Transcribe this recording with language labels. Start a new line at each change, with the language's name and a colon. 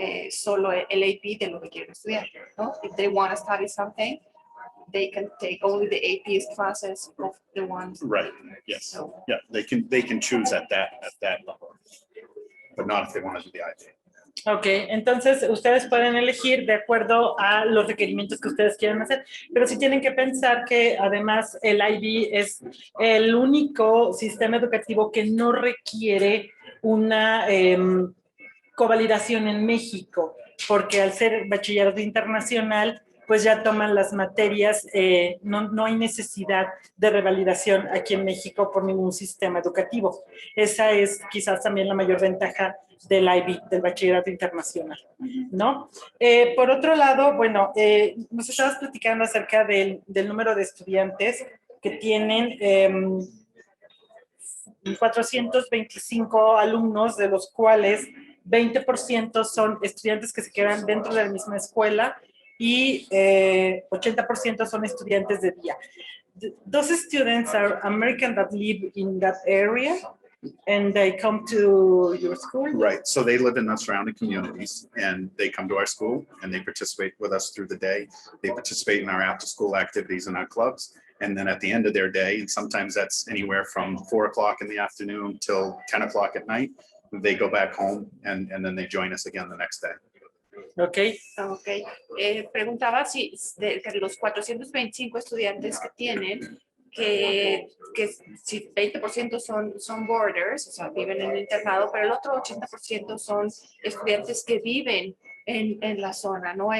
Spanish: solo el AP de lo que quieren estudiar, ¿no?
English: If they want to study something, they can take only the AP's classes of the ones. Right. Yes. So, Yeah. They can choose at that level, but not if they want to do the IB.
Spanish: Ok, entonces ustedes pueden elegir de acuerdo a los requerimientos que ustedes quieran hacer, pero sí tienen que pensar que además el IB es el único sistema educativo que no requiere una covalidación en México, porque al ser bachillerato internacional, pues ya toman las materias, no hay necesidad de revalidación aquí en México por ningún sistema educativo. Esa es quizás también la mayor ventaja del IB, del Bachillerato Internacional, ¿no? Por otro lado, bueno, nos estabas platicando acerca del número de estudiantes que tienen 425 alumnos, de los cuales 20% son estudiantes que se quedan dentro de la misma escuela y 80% son estudiantes de día.
English: Those students are American that live in that area and they come to your school? Right. So they live in the surrounding communities and they come to our school and they participate with us through the day. They participate in our after school activities and our clubs. And then at the end of their day, and sometimes that's anywhere from 4 o'clock in the afternoon till 10 o'clock at night, they go back home and then they join us again the next day. Ok. Ok.
Spanish: Preguntaba si de los 425 estudiantes que tienen, que si 20% son boarders, o sea, viven en el internado, pero el otro 80% son estudiantes que viven en la zona, ¿no?